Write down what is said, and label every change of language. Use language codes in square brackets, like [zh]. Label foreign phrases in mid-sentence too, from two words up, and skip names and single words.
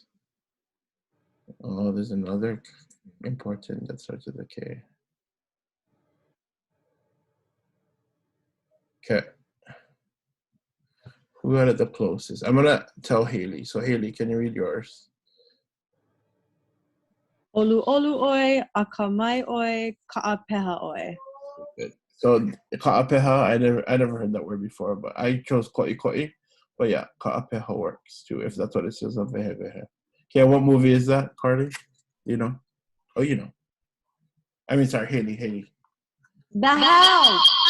[en] Oh, there's another important that starts with a K. Okay. Who got it the closest? I'm gonna tell Haley. So Haley, can you read yours? [haw] Olu olu oi, akamai oi, ka'apeha oi. [en] Good. So ka'apeha, I never heard that word before, but I chose [haw] ko'i ko'i. [en] But yeah, ka'apeha works too, if that's what it says on [haw] vehe vehe. [en] Okay, what movie is that, Carly? You know? Oh, you know. I mean, sorry, Haley. The house!